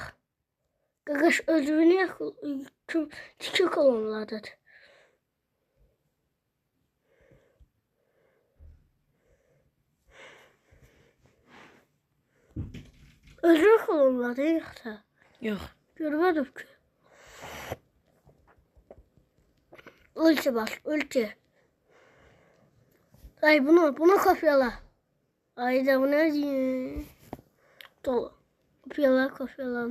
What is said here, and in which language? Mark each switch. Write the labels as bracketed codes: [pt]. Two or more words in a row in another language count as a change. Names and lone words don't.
[az] Qaqaş özünü tiki klonladır. Özünü klonladı yoxsa? Yox. Görmədim ki. Ulti var, ulti. Ay bunu kopyala. [tr] Ay da bu ne diyor? [az] Dolu. Kopyala.